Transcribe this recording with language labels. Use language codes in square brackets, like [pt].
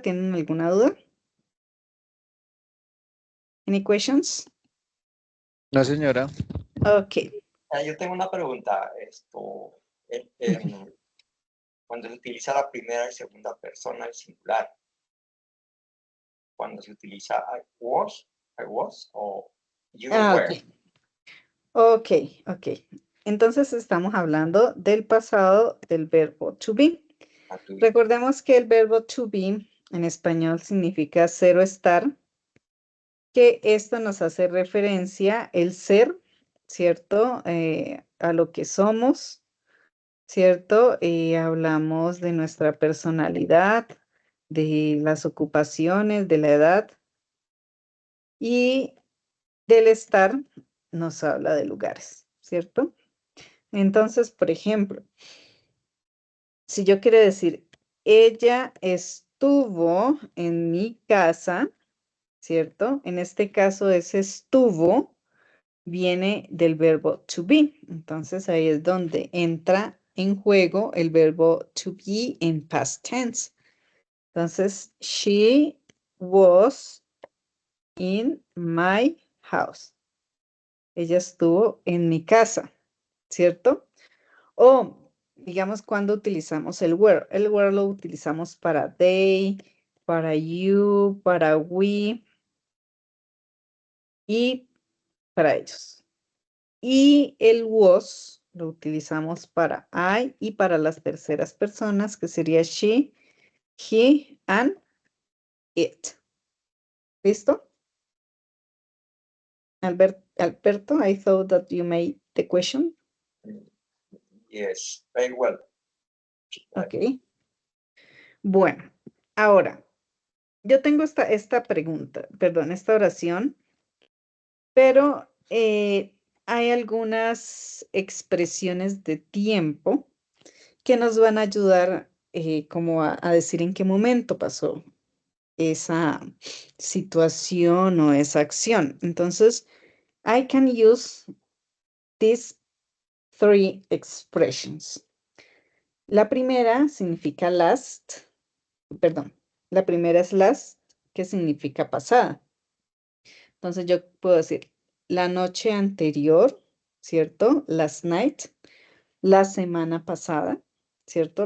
[es] ¿Tienen alguna duda? [en] Any questions? [es] No, señora. [en] Okay. [es] Yo tengo una pregunta. Cuando se utiliza la primera y segunda persona, el singular. Cuando se utiliza I was o you were. [en] Ok. [es] Entonces estamos hablando del pasado del verbo to be. Recordemos que el verbo to be en español significa ser o estar, que esto nos hace referencia el ser, ¿cierto? A lo que somos, ¿cierto? Hablamos de nuestra personalidad, de las ocupaciones, de la edad, y del estar nos habla de lugares, ¿cierto? Entonces, por ejemplo, si yo quiero decir, ella estuvo en mi casa, ¿cierto? En este caso, ese estuvo viene del verbo to be. Entonces, ahí es donde entra en juego el verbo to be en past tense. [en] Entonces, she was in my house. [es] Ella estuvo en mi casa, ¿cierto? O, digamos, cuando utilizamos el were. El were lo utilizamos para they, para you, para we y para ellos. Y el was lo utilizamos para I y para las terceras personas, que sería she, he, and it. ¿Listo? [en] Alberto, I thought that you made the question. Yes, very well. Ok. [es] Bueno, ahora, yo tengo esta pregunta, perdón, esta oración, pero hay algunas expresiones de tiempo que nos van a ayudar como a decir en qué momento pasó esa situación o esa acción. [en] Entonces, I can use these three expressions. [es] La primera significa last, perdón, la primera es last, que significa pasada. Entonces yo puedo decir la noche anterior, ¿cierto? Last night, la semana pasada, ¿cierto?